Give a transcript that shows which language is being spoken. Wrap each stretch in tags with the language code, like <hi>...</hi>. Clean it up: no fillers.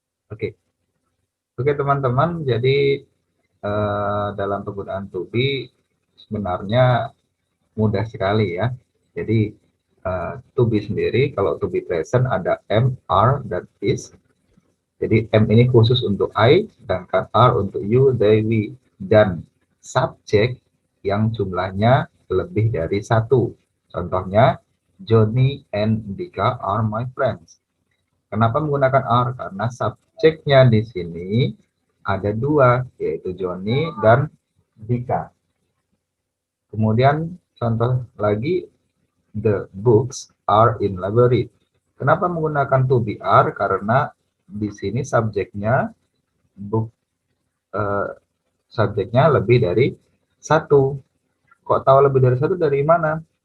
<id>Oke, oke teman-teman. Jadi dalam penggunaan to be sebenarnya mudah sekali ya. Jadi to be sendiri, kalau to be present ada am, are, dan is. Jadi am ini khusus untuk I, sedangkan are untuk you, they, we, dan subjek yang jumlahnya lebih dari satu. Contohnya,</id> <en>Johnny and Dika are my friends.</en> <id>Kenapa menggunakan are? Karena subjeknya di sini ada dua, yaitu Johnny dan Dika. Kemudian contoh lagi,</id> <en>the books are in library.</en> <id>Kenapa menggunakan to be are? Karena di sini subjeknya book, eh, subjeknya lebih dari satu. Kok tahu lebih dari satu dari mana?</id>